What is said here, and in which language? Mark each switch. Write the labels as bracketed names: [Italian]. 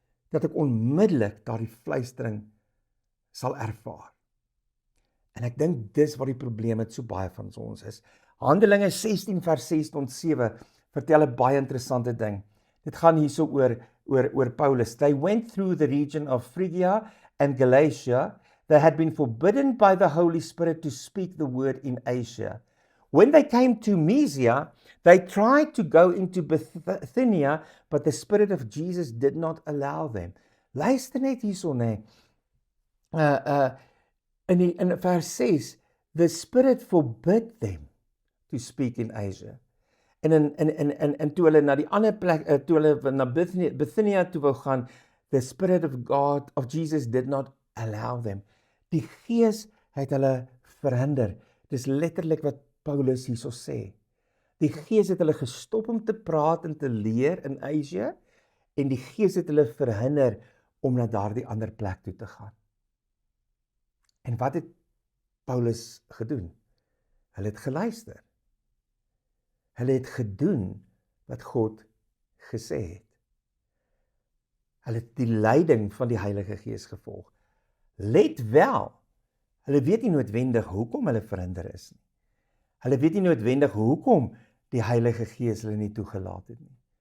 [Afrikaans] Dat ek onmiddellik daardie fluistering sal ervaar. En ek dink dis wat die probleem met so baie van ons is. Handelinge 16 vers 6 tot 7 vertel 'n baie interessante ding. Dit gaan hierso oor Paulus. [English] They went through the region of Phrygia and Galatia. They had been forbidden by the Holy Spirit to speak the word in Asia. When they came to Mysia, they tried to go into Bithynia, but the Spirit of Jesus did not allow them. [Afrikaans] Luister net hierso, nee. In vers 6, [English] the Spirit forbid them to speak in Asia. [Afrikaans] En toe hulle na die ander plek, toe hulle na Bithynia toe wou gaan, [English] the Spirit of God, of Jesus did not allow them. [Afrikaans] Die Gees het hulle verhinder. Dis letterlik wat Paulus hierso sê. Die Gees het hulle gestop om te praat en te leer in Asia, en die Gees het hulle verhinder om na daardie ander plek toe te gaan. En wat het Paulus gedoen? Hulle het geluister. Hulle het gedoen wat God gesê het. Hulle het die leiding van die Heilige Gees gevolg. Let wel, hulle weet nie noodwendig hoekom hulle verhinder is nie. Hulle weet nie noodwendig hoekom die Heilige Gees hulle nie toegelaat het nie.